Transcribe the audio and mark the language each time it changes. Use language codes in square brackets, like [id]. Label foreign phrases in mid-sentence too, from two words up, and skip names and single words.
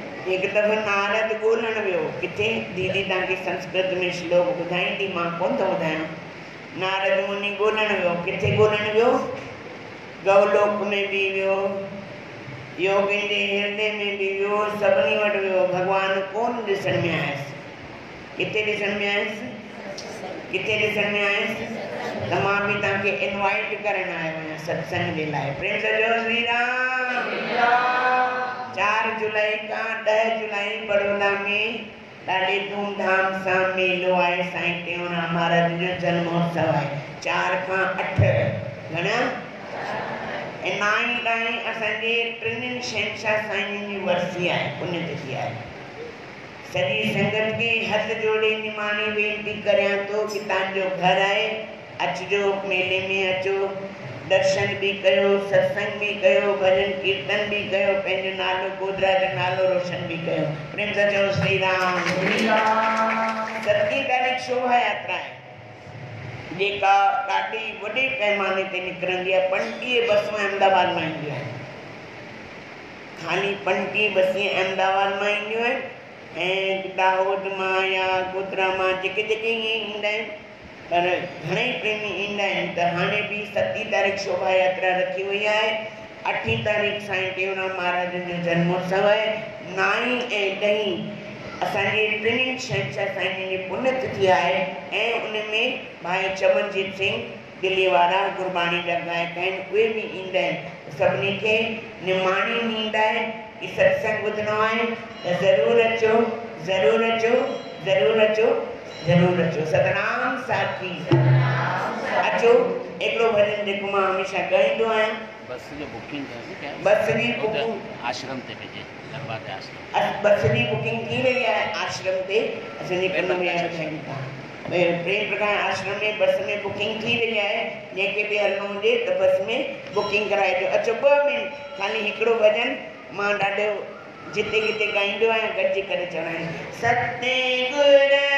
[sd] एक दफ़ो नारद ॻोल्हण वियो किथे दीदी तव्हांखे संस्कृत में श्लोक ॿुधाईंदी मां कोन थो ॿुधायां। नारद मुनि ॻोल्हण वियो किथे ॻोल्हण वियो गौलोक में बि वियो योगिन जे हृदय में बि वियो सभिनी वटि वियो भॻवानु कोन ॾिसण में आयसि। किथे ॾिसण में आयसि किथे ॾिसण में आयसि त मां बि तव्हांखे इनवाइट करणु आयो आहियां सत्संग जे लाइ। प्रेम सां चओ श्री राम। 4 जुलाई खां 10 जुलाई बड़ौदा में ॾाढे धूमधाम सां मेलो आहे साईं टेऊंराम महाराज जो जन्म महोत्सव आहे। 4 खां 8 घणा ऐं 9 ताईं असांजे टिनिनि शहंशाह साईं जी वरसी आहे पुण्यतिथि आहे। सॼी संगत खे हथ जोड़े निमाणी वेनती करियां थो कि तव्हांजो घर आहे अचजो मेले में अचो दर्शन भी कयो सत्संग भी कयो भजन कीर्तन भी कयो पंहिंजो नालो गोदरा जो नालो रोशन भी कयो। प्रेम सां चओ श्री राम। 7 तारीख़ शोभा यात्रा है जेका ॾाढी वॾे पैमाने ते निकिरंदी आहे। 25 बसूं अहमदाबाद मां ईंदियूं आहिनि खाली 25 बसूं अहमदाबाद मां ईंदियूं आहिनि ऐं दाहोद मां या गोदरा मां जेके ईअं ईंदा आहिनि पर घणेई प्रेमी ईंदा आहिनि। त हाणे बि 7 तारीख़ शोभा यात्रा रखी वई आहे। 8 तारीख़ साईं टेऊंराम महाराज जो जन्मोत्सव आहे। 9 ऐं 10 असांजे टिनिनि शहंशाह साईं जी पुण्यतिथि आहे ऐं उन में भाई चमनजीत सिंह दिल्ली वारा गुरबाणी जा गायक आहिनि उहे बि ईंदा आहिनि। सभिनी खे निमाणी नींद आहे कि सत्संग ॿुधणो आहे त ज़रूरु अचो ज़रूरु अचो ज़रूरु अचो ज़रूरु अचो। सतनाम साखी अचो। हिकिड़ो भॼन जेको मां हमेशह ॻाईंदो आहियां बस जो बुकिंग है बस जी बुकिंग आश्रम ते भेजे दरबार ते आश्रम बस जी बुकिंग थी रही है आश्रम ते असांजे कन में प्रेम प्रकाश आश्रम में बस में बुकिंग थी रही है। जंहिंखे बि हलणो हुजे त बस में बुकिंग कराइजो। अचो 2 मिनट खाली हिकिड़ो भॼन मां ॾाढो जिते किथे ॻाईंदो आहियां गॾिजी करे चवणा आहिनि। सतगुर